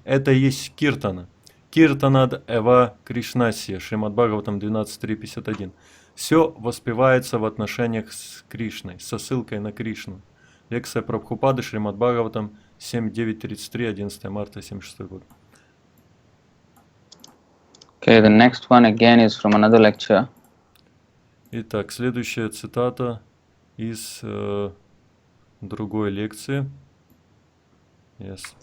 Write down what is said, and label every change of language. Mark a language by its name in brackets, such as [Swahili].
[Russian] Это и есть киртана. [Sanskrit] Киртанад эва Кришнасия, [Russian] Шримад Бхагаватам 12.3.51. Все воспевается в отношениях с Кришной, со ссылкой на Кришну. Лекция Прабхупады, Шримад Бхагаватам 7.9.33, 11 марта 76 год. [English] Okay, the next one again is from another lecture. [Russian] Итак, следующая цитата из другой лекции. [English] Yes.